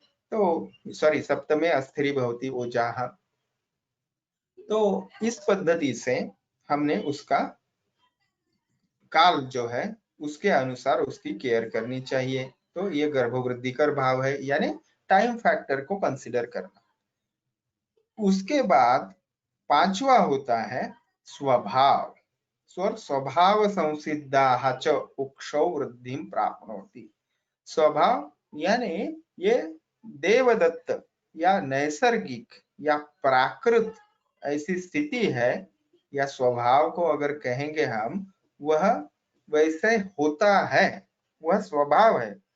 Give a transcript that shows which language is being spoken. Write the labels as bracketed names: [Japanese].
[Hindi] तो सॉरी, [Sanskrit] सप्तमे अस्थिरी भवती ओजाहा। [Hindi] तो इस पद्धति से हमने उसका काल जो है उसके अनुसार उसकी केयर करनी चाहिए। तो ये गर्भवृद्धि कर भाव है, यानी टाइम फैक्टर को कंसिडर करना। उसके बाद पांचवा होता है स्वभाव। [Sanskrit] स्वभाव संसिद्धाः च कुक्षौ वृद्धिं प्राप्नोति। [Hindi] स्वभाव यानी ये देवदत्त या नैसर्गिक या प्राकृत ऐसी स्थिति है, या स्वभाव को अगर कहेंगे हम, वह वैसे होता है, वह स्वभाव है।